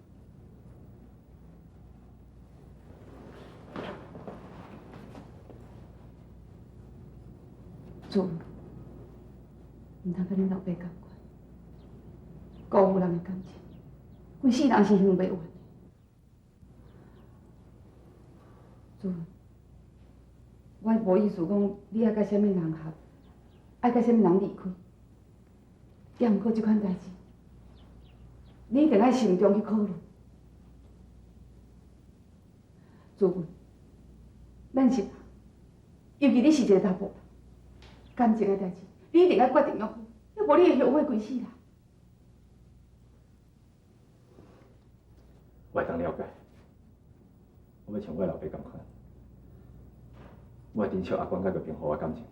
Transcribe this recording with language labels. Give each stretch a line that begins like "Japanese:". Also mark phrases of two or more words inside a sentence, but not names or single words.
Min Nan Chinese: 主妇，毋通甲恁老爸共款，辜负人的感情，规世人是享袂完的。主妇。我无意思讲，你爱甲什么人合，爱甲什么人离开，也毋过即款代志，你一定爱慎重去考虑。做文，咱是人，尤其你是一个查甫人，感情的代志，你一定要决定要好，要无你会后悔规世人。我会当了解，我要像我老爸咁款，我会珍惜阿公甲玉萍互我感情。